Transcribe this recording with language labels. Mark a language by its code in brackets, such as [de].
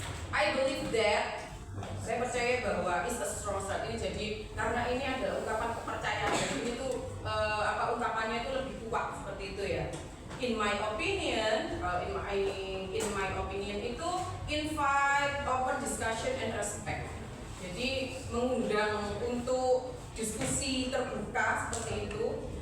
[en] I believe that, [id] saya percaya bahwa [en] is a strong start [id] ini jadi karena ini adalah ungkapan kepercayaan. Jadi ini tuh ungkapannya itu lebih kuat seperti itu ya. [en] In my opinion, in my opinion itu invite open discussion and respect. [id] Jadi mengundang untuk diskusi terbuka seperti itu.